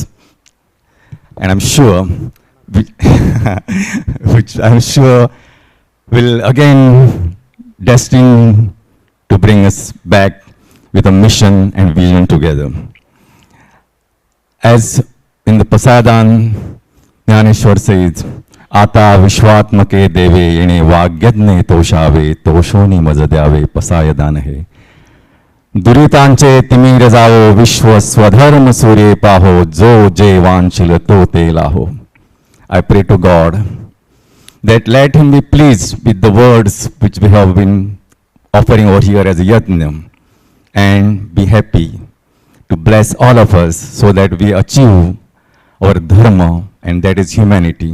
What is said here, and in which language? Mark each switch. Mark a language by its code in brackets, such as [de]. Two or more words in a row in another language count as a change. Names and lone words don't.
[en] And I'm sure, which I'm sure will again destined to bring us back with a mission and vision together. As in the Pasadan, Jnaneshwar says, [mr] अता विश्वात्मके देवे येणे वाग्यज्ञे तोषावे तोषोनि मज द्यावे पसायदान हे. दुरितांचे तिमीर जाओ विश्व स्वधर्म सूर्ये पाहो जो जे वांछिल तो ते लाहो. [en] I pray to God that let him be pleased with the words which we have been offering over here as a yajna, and be happy to bless all of us so that we achieve our dharma, and that is humanity.